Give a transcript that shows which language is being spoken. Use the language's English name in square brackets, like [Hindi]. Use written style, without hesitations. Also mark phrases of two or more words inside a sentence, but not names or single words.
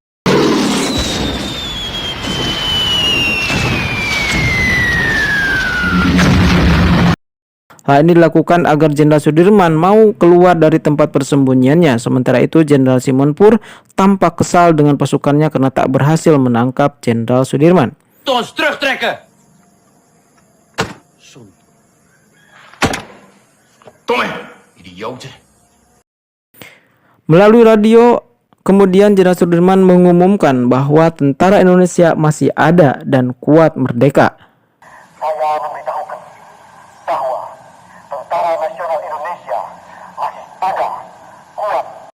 [Indonesian] Hal ini dilakukan agar Jenderal Sudirman mau keluar dari tempat persembunyiannya. Sementara itu Jenderal Simonpur tampak kesal dengan pasukannya karena tak berhasil menangkap Jenderal Sudirman. [Dutch] Ons terugtrekken! Tome, idioten. [Indonesian] Melalui radio, kemudian Jenderal Sudirman mengumumkan bahwa tentara Indonesia masih ada dan kuat merdeka. Saya memberitahukan bahwa Tentara Nasional Indonesia masih ada, kuat.